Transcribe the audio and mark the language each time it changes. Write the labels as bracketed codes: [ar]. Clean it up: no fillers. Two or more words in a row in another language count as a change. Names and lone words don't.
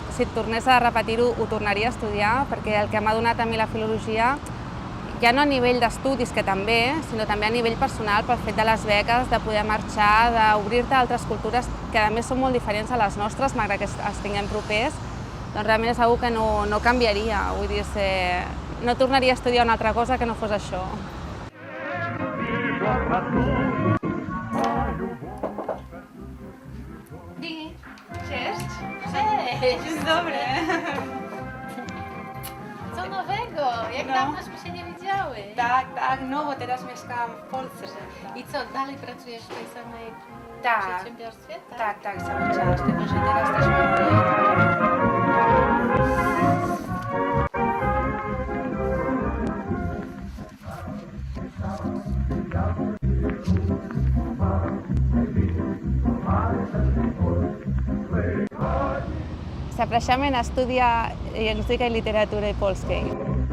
[ca] Si tornés a repetir-ho, ho tornaria a estudiar, perquè el que m'ha donat a mi la filologia, ja no a nivell d'estudis, que també, sinó també a nivell personal, pel fet de les beques, de poder marxar, d'obrir-te a altres cultures que a més són molt diferents a les nostres, malgrat que els tinguem propers, doncs realment és una que no canviaria. Vull dir, no tornaria a estudiar una altra cosa que no fos això. Digui. [pl] Cześć. Cześć. Dzień dobry. Co nowego? Jak dawno żeśmy się nie widziały. Tak, no bo teraz mieszkam w Polsce. I co, dalej pracujesz w tej samej przedsiębiorstwie? Tak, cały czas, tylko że teraz też mam Zapraszamy na studia języka i literatury polskiej.